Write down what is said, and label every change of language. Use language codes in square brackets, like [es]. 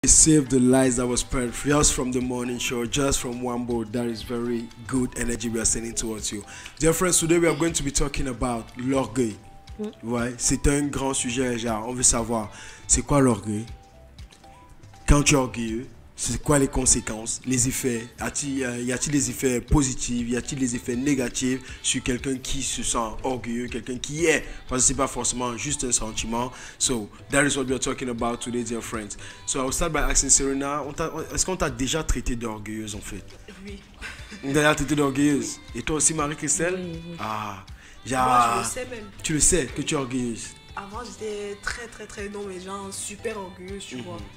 [en] Save the lies that was spread just from the morning show, just from one board. That is very good energy we are sending towards you. Dear friends, today we are going to be talking about l'orgueil. [fr] Ouais, c'est un grand sujet, genre, on veut savoir, c'est quoi l'orgueil? Quand tu es orgueilleux, c'est quoi les conséquences, les effets? Y a-t-il des effets positifs? Y a-t-il des effets négatifs sur quelqu'un qui se sent orgueilleux, quelqu'un qui est? Parce que c'est pas forcément juste un sentiment. [en] So, that is what we are talking about today, dear friends. So, I will start by asking [fr] Serena, est-ce qu'on t'a déjà traité d'orgueilleuse en fait? Oui. On t'a déjà traité d'orgueilleuse? Et toi aussi, Marie-Christelle? Oui, oui. Ah, Moi, je le sais même. tu le sais que tu es orgueilleuse. Avant, j'étais très, non, mais genre super orgueilleuse, tu vois.